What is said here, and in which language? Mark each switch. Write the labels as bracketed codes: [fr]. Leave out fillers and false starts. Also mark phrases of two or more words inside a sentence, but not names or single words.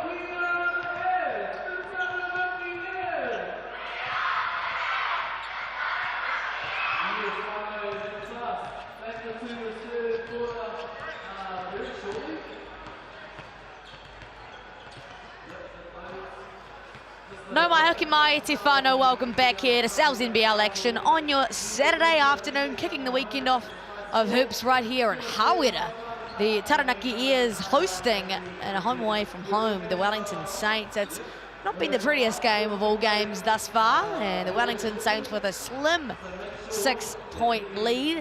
[en] We are the Reds. The Taranaki Reds. Back into the third quarter very shortly. [mi] No mai hoki mai te whānau, [en] welcome back here to Sal's NBL action on your Saturday afternoon, kicking the weekend off of hoops right here in Hawera. The Taranaki Ears hosting in a home away from home, the Wellington Saints. It's not been the prettiest game of all games thus far, and the Wellington Saints with a slim 6-point lead.